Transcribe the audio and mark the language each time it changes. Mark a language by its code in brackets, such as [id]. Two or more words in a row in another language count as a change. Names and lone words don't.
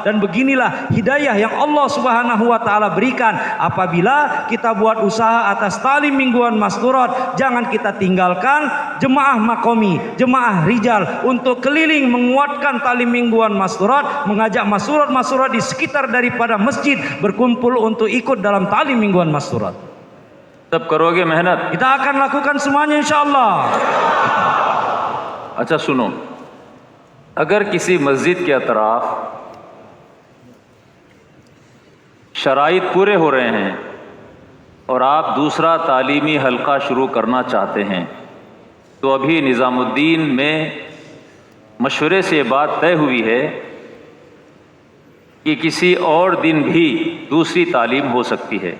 [id] Dan beginilah hidayah yang Allah [ar] سبحانه وتعالى [id] berikan apabila kita buat usaha atas taklim mingguan masturat. Jangan kita tinggalkan jemaah makomi, jemaah rijal untuk keliling menguatkan taklim mingguan masturat, mengajak masturat di sekitar daripada masjid berkumpul untuk ikut dalam taklim mingguan masturat. [hi] तब करोगे मेहनत? [id] Kita akan lakukan semuanya insyaallah. [hi] अच्छा सुनो, अगर किसी मस्जिद के अतराफ शराइत पूरे हो रहे हैं, और आप दूसरा तालीमी हल्का शुरू करना चाहते हैं तो अभी निज़ामुद्दीन में मशवरे से बात तय हुई है कि किसी और दिन भी दूसरी तालीम हो सकती है।